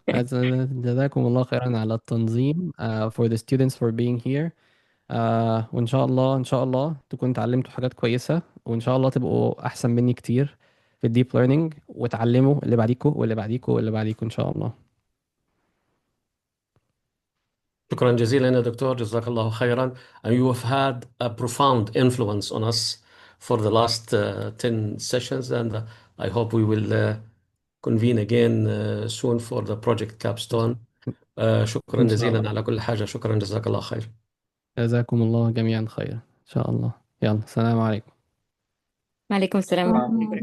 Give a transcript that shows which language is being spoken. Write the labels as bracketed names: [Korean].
[Arabic] جزاكم الله خيرا على التنظيم [English] for the students for being here. [Arabic] وإن شاء الله إن شاء الله تكونوا اتعلمتوا حاجات كويسة، وإن شاء الله تبقوا أحسن مني كتير في الديب ليرنينج، وتعلموا اللي بعديكوا واللي بعديكوا واللي بعديكوا إن شاء الله. شكرا جزيلا يا دكتور، جزاك الله خيرا. [English] And you have had a profound influence on us for the last 10 sessions, and I hope we will convene again soon for the project capstone. [Arabic] شكرا إن شاء الله. جزيلا على كل حاجة. شكرا، جزاك الله خير. جزاكم الله جميعا خير إن شاء الله. يلا، السلام عليكم. وعليكم السلام ورحمة الله وبركاته.